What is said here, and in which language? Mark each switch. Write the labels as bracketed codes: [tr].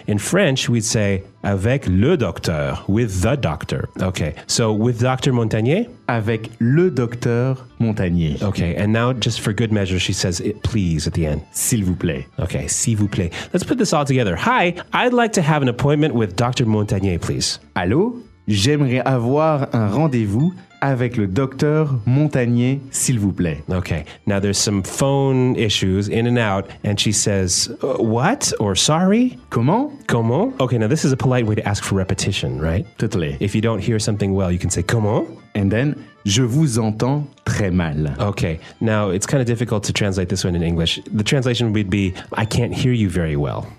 [en] In French, we'd say [fr] avec le docteur, [en] with the doctor. Okay, so with Dr. Montagnier? [fr] Avec le docteur Montagnier. [en] Okay, and now just for good measure, she says it please at the end. [fr] S'il vous plaît. [en] Okay, [fr] s'il vous plaît. [en] Let's put this all together. Hi, I'd like to have an appointment with Dr. Montagnier, please. [fr] Allô? J'aimerais avoir un rendez-vous avec le docteur Montagnier, s'il vous plaît. [en] Okay, now there's some phone issues in and out, and she says, what? Or sorry? [fr] Comment? [en] Comment? Okay, now this is a polite way to ask for repetition, right? Totally. If you don't hear something well, you can say, comment? And then, [fr] je vous entends très mal. [en] Okay, now it's kind of difficult to translate this one in English. The translation would be, I can't hear you very well.